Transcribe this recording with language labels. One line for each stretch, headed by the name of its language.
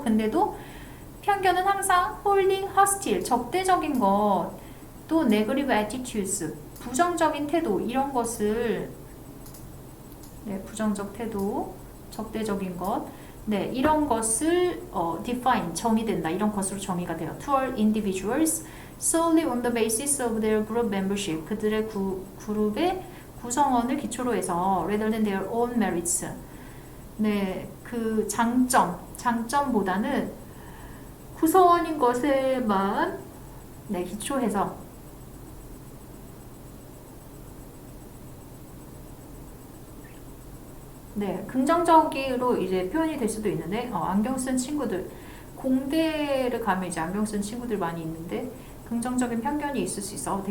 Korean: 근데도 편견은 항상
English: holding hostile,
Korean: 적대적인 것, 또
English: negative attitudes,
Korean: 부정적인 태도, 이런 것을, 네, 부정적 태도, 적대적인 것, 네, 이런 것을 define, 정의된다. 이런 것으로 정의가 돼요.
English: toward individuals solely on the basis of their group membership,
Korean: 그들의 그룹의 구성원을 기초로 해서
English: rather than their own merits.
Korean: 네, 그 장점보다는 구성원인 것에만 네, 기초해서 네, 긍정적으로 이제 표현이 될 수도 있는데 안경 쓴 친구들, 공대를 가면 이제 안경 쓴 친구들 많이 있는데 긍정적인 편견이 있을 수 있어.